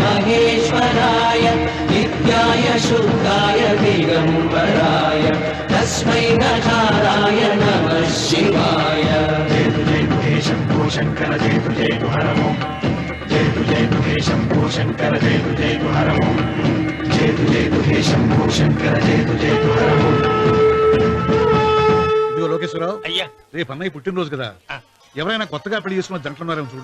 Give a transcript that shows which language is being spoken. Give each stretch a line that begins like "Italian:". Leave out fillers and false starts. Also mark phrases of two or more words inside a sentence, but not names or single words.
Sanskrit: महेश्वराय नित्याय शुद्धाय दिगम्बराय तस्मै नकाराय नमः शिवाय
Telugu: ఇదిగో లోకేశ్వరరావు, అయ్యా రేపు అన్నయ్య పుట్టినరోజు కదా, ఎవరైనా కొత్తగా పెళ్లి చేసుకున్న జంటలున్నారేమో చూడు.